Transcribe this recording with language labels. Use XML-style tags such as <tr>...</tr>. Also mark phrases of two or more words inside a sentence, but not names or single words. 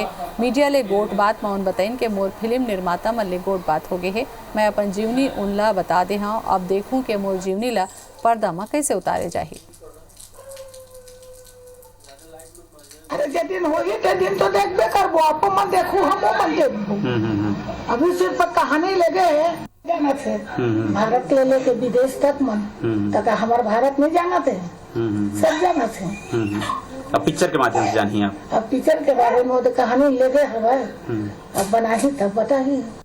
<hne>मीडिया ले गोट बात में उन बताइन के मोर फिल्म निर्माता मन ले गोट बात हो गए है। मैं अपन जीवनी उनला बता दे हाँ, अब देखूं के मोर जीवनी ला पर्दा में कैसे उतारे जाही। अरे जे दिन होई ते दिन तो देखबे करबो, आपको मन देखू हमो मन देखू। अभी सिर्फ कहानी लगे जाना थे भारत ले लेके विदेश तक मन तक हमारे भारत में जाना थे, सब जाना थे। अब पिक्चर के माध्यम से जानी आप? अब पिक्चर के बारे में तो कहानी लगे हवा, अब बनाही तब बताही।</hne>